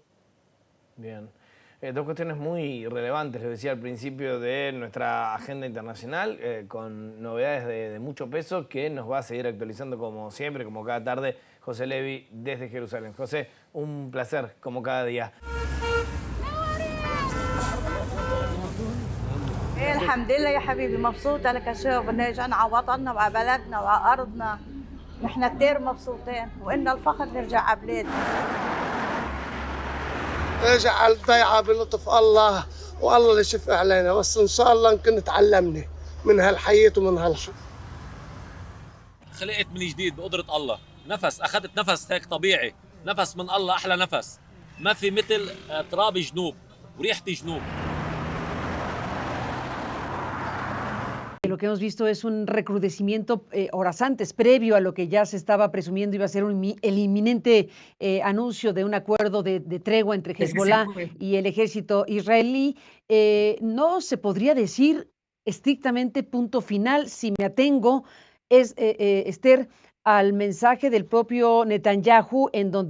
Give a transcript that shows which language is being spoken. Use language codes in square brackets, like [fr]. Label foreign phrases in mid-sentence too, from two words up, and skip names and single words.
[es] Bien. Dos cuestiones muy relevantes, les decía al principio, de nuestra agenda internacional, con novedades de mucho peso que nos va a seguir actualizando como siempre, como cada tarde, José Levi desde Jerusalén. José, un placer como cada día. [ar] الحمد لله يا حبيبي مبسوطة لك شو بدنا نرجع على وطننا وعلى بلدنا وعلى أرضنا. نحن كتير مبسوطين وإن الفخر نرجع على بلادنا. اجعل ضيعة بلطف الله والله اللي يشفع علينا بس إن شاء الله نكون تعلمنا من هالحياة ومن هالحب. خلقت من جديد بقدرة الله، نفس أخذت نفس هيك طبيعي، نفس من الله أحلى نفس، ما في مثل تراب جنوب وريحة جنوب. [es] Lo que hemos visto es un recrudecimiento horas antes, previo a lo que ya se estaba presumiendo iba a ser el inminente anuncio de un acuerdo de tregua entre Hezbollah y el ejército israelí. No se podría decir estrictamente punto final, si me atengo, Esther, al mensaje del propio Netanyahu, en donde